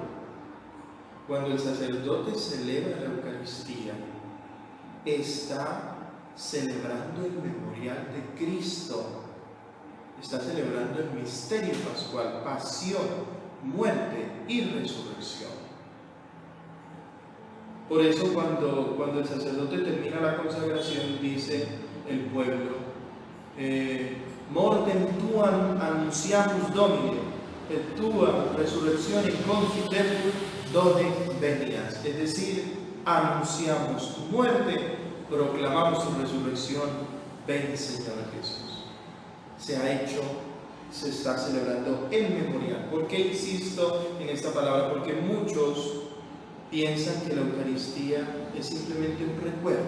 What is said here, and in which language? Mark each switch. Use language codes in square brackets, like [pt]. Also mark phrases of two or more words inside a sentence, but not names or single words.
[es] Cuando el sacerdote celebra la Eucaristía, está celebrando el memorial de Cristo. Está celebrando el misterio pascual, pasión, muerte y resurrección. Por eso cuando el sacerdote termina la consagración, dice el pueblo: [la] mortem tuam annunciamus Domine, et tua resurrectione confitetur done venias. [es] Es decir, anunciamos tu muerte, proclamamos tu resurrección, ven Señor Jesús. Se está celebrando el memorial. ¿Por qué insisto en esta palabra? Porque muchos piensan que la Eucaristía es simplemente un recuerdo.